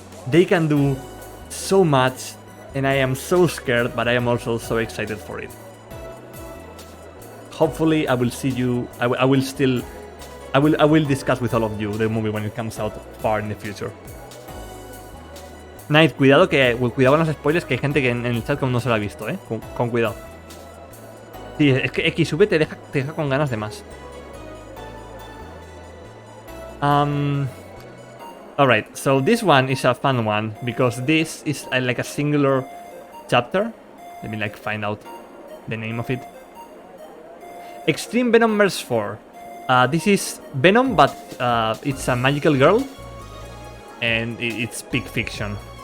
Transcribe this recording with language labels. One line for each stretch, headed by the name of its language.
English: They can do so much, and I am so scared, but I am also so excited for it. Hopefully I will see you. I will discuss with all of you the movie when it comes out far in the future.
Spanish: Night, cuidado cuidado con los spoilers, que hay gente que en el chat como no se lo ha visto, con cuidado. Sí, es que XV te deja con ganas de más.
English: Alright, so this one is a fun one because this is like a singular chapter. Let me like find out the name of it. Extreme Venomverse 4. This is Venom, but it's a magical girl, and it's big fiction.